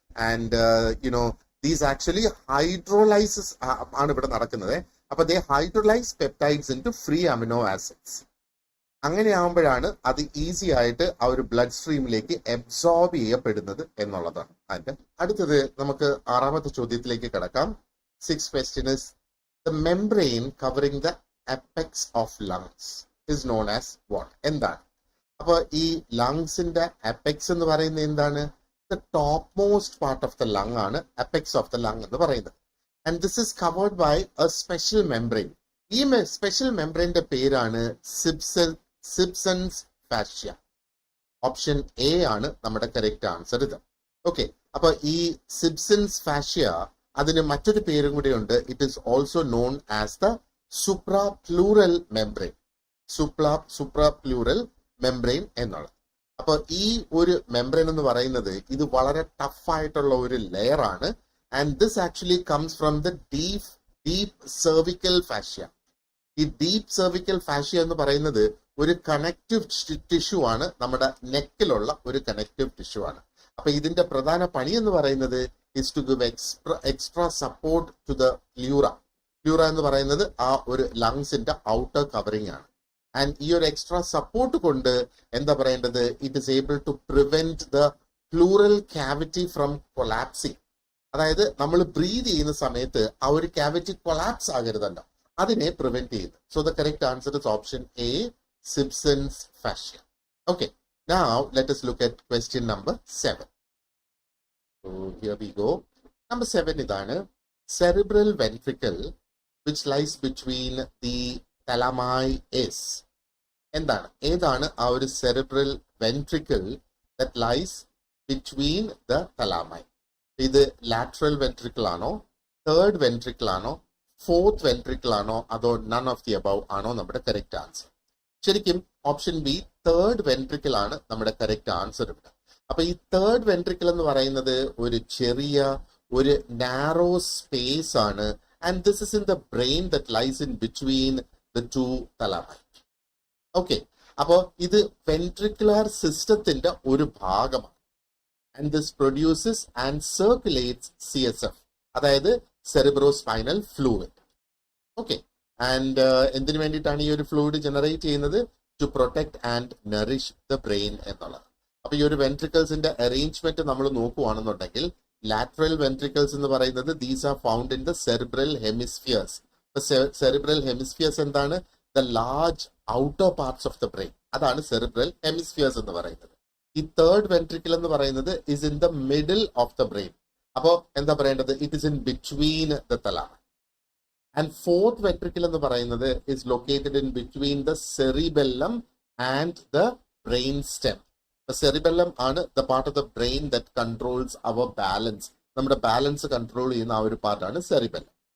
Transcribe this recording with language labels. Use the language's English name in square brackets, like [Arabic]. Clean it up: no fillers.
[English] and these actually hydrolysis [Malayalam] ആണ് ഇവിടെ നടക്കുന്നത്. [English] അപ്പൊ they hydrolyse peptides into free amino acids. [Malayalam] അങ്ങനെ ആകുമ്പോഴാണ് അത് ഈസി ആയിട്ട് ആ ഒരു ബ്ലഡ് സ്ട്രീമിലേക്ക് അബ്സോർബ് ചെയ്യപ്പെടുന്നത് എന്നുള്ളതാണ്. അതിന്റെ അടുത്തത് നമുക്ക് 6ാമത്തെ ചോദ്യത്തിലേക്ക് കിടക്കാം. [English] 6th question is, The membrane covering the apex of lungs is known as what? [Malayalam] എന്താണ്? അപ്പോൾ ഈ ലങ്സിന്റെ അപ്പെക്സ് എന്ന് പറയുന്നത് എന്താണ്? [English] The topmost part of the lung ആണ് apex of the lung [Malayalam] എന്ന് പറയുന്നത്. [English] And this is covered by a special membrane. [Malayalam] ഈ സ്പെഷ്യൽ മെംബ്രെയിന്റെ പേരാണ് സിബ്സൺസ് ഫാഷ്യ. ഓപ്ഷൻ എ ആണ് നമ്മുടെ കറക്റ്റ് ആൻസർ ഇത്. ഓക്കെ, അപ്പൊ ഈ സിബ്സൺസ് ഫാഷ്യ അതിന് മറ്റൊരു പേരും കൂടി ഉണ്ട്. [English] It is also known as the suprapleural membrane. [Malayalam] സുപ്രാപ്ലൂറൽ membrane എന്നുള്ളത്. അപ്പൊ ഈ ഒരു മെംബ്രെയിൻ എന്ന് പറയുന്നത് ഇത് വളരെ ടഫ് ആയിട്ടുള്ള ഒരു ലെയർ ആണ്. [English] And this actually comes from the deep cervical fascia. [Malayalam] ഈ ഡീപ് സെർവിക്കൽ ഫാഷ്യ എന്ന് പറയുന്നത് ഒരു കണക്റ്റീവ് ടിഷ്യൂ ആണ്, നമ്മുടെ നെക്കിലുള്ള ഒരു കണക്റ്റീവ് ടിഷ്യൂ ആണ്. അപ്പൊ ഇതിന്റെ പ്രധാന പണി എന്ന് പറയുന്നത് [English] is to give extra support to the pleura. [Malayalam] Pleura എന്ന് പറയുന്നത് ആ ഒരു ലങ്സിന്റെ ഔട്ടർ കവറിംഗ് ആണ്. ആൻഡ് ഈ ഒരു എക്സ്ട്രാ സപ്പോർട്ട് കൊണ്ട് എന്താ പറയേണ്ടത്, [English] It is able to prevent the pleural cavity from collapsing. [Malayalam] അതായത് നമ്മൾ ബ്രീത് ചെയ്യുന്ന സമയത്ത് ആ ഒരു ക്യാവിറ്റി കൊളാപ്സ് ആകരുതല്ലോ, അതിനെ പ്രിവെന്റ് ചെയ്യുന്നു. [English] So the correct answer is option A, Sibson's fascia. Okay, now let us look at question number 7. So here we go. Number 7 ഇതാണ്. Cerebral ventricle which lies between the thalami is. [Malayalam] എന്താണ്, ഏതാണ് ആ ഒരു [English] cerebral ventricle that lies between the thalami? [Malayalam] ഇത് lateral ventricle ആണോ, third ventricle ആണോ, fourth ventricle ആണോ, അതോ none of the above ആണോ നമ്മുടെ കറക്റ്റ് ആൻസർ? ശരിക്കും ഓപ്ഷൻ ബി, തേർഡ് വെൻട്രിക്കിൾ ആണ് നമ്മുടെ കറക്റ്റ് ആൻസർ ഇവിടെ. അപ്പൊ ഈ തേർഡ് വെൻട്രിക്കിൾ എന്ന് പറയുന്നത് ഒരു ചെറിയ ഒരു നാരോ സ്പേസ് ആണ്. [English] And this is in the brain that lies in between the two thalami. [Malayalam] Okay, അപ്പോ ഇത് വെൻട്രിക്കുലർ സിസ്റ്റത്തിന്റെ ഒരു ഭാഗമാണ്. [English] And this produces and circulates CSF, അതായത് cerebrospinal fluid. [Malayalam] ഓക്കെ, ആൻഡ് എന്തിനു വേണ്ടിയിട്ടാണ് ഈ ഒരു ഫ്ലൂയിഡ് ജനറേറ്റ് ചെയ്യുന്നത്? [English] to protect and nourish the brain [Malayalam] എന്നുള്ളത്. അപ്പൊ ഈ ഒരു വെൻട്രിക്കിൾസിന്റെ അറേഞ്ച്മെന്റ് നമ്മൾ നോക്കുകയാണെന്നുണ്ടെങ്കിൽ, ലാറ്ററൽ വെൻട്രിക്കിൾസ് എന്ന് പറയുന്നത് [English] These are found in the cerebral hemispheres. [Malayalam] Cerebral hemispheres എന്താണ്? [English] the large outer parts of the brain, [Malayalam] അതാണ് സെറിബ്രൽ ഹെമിസ്ഫിയേഴ്സ് എന്ന് പറയുന്നത്. ഈ തേർഡ് വെൻട്രിക്കിൾ എന്ന് പറയുന്നത് [English] Is in the middle of the brain. [Malayalam] അപ്പോ എന്താ പറയേണ്ടത്? [English] It is in between the thalami. And fourth ventricle [Malayalam] എന്ന് പറയുന്നത് [English] is located in between the cerebellum and the brain stem. The cerebellum ആണ് the part of the brain that controls our balance. [Malayalam] നമ്മുടെ balance control ചെയ്യുന്ന ആ ഒരു പാർട്ടാണ് cerebellum.